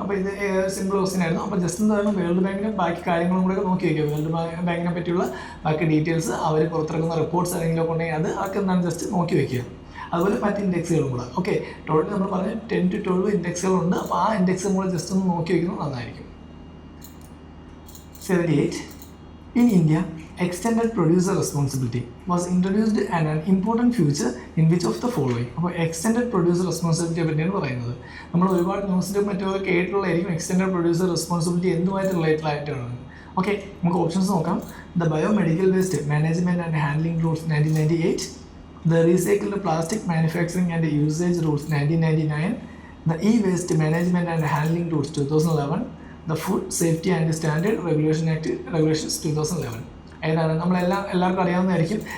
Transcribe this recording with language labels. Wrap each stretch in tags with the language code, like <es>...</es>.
<ml>അപ്പോൾ ഇത് simple question ആയിരുന്നു. അപ്പോൾ ജസ്റ്റ് എന്താണ് വേൾഡ് ബാങ്കിൻ്റെ ബാക്കി കാര്യങ്ങളും കൂടെ നോക്കി വയ്ക്കുക. വേൾഡ് ബാങ്കിനെ പറ്റിയുള്ള ബാക്കി ഡീറ്റെയിൽസ് അവർ പുറത്തിറക്കുന്ന റിപ്പോർട്ട്സ് ആരെങ്കിലും ഉണ്ടെങ്കിൽ അതൊക്കെ എന്താണ് ജസ്റ്റ് നോക്കി വയ്ക്കുക. അതുപോലെ മറ്റ് ഇൻഡെക്സുകളും കൂടെ. ഓക്കെ, ടോട്ടൽ നമ്മൾ പറഞ്ഞ 10 to 12 ഇൻഡെക്സുകളുണ്ട്. അപ്പോൾ ആ ഇൻഡെക്സും കൂടെ ജസ്റ്റ് ഒന്ന് നോക്കി വയ്ക്കുന്നത് നന്നായിരിക്കും. 78.</ml> <en>In India, extended producer responsibility was introduced as an important feature in which of the following?</en> <ml>അപ്പോൾ എക്സ്റ്റെൻഡഡ് പ്രൊഡ്യൂസർ റെസ്പോൺസിബിലിറ്റിയെ പറ്റിയാണ് പറയുന്നത്. നമ്മൾ ഒരുപാട് ന്യൂസിലും മറ്റൊക്കെ കേട്ടിട്ടുള്ളതായിരിക്കും എക്സ്റ്റെൻഡഡ് പ്രൊഡ്യൂസർ റെസ്പോൺസിബിലിറ്റി എന്തുമായിട്ട് റിലേറ്റഡ് ആയിട്ടാണ്.</ml> <en>Okay, നമുക്ക് options നോക്കാം. The biomedical waste management and handling rules 1998, the recycled plastic manufacturing and usage rules 1999, the e waste management and handling rules 2011, the food safety and standard regulations 2011.</en> <ml>ഏതാണ്? എല്ലാവർക്കും അറിയാവുന്നതായിരിക്കും.</ml>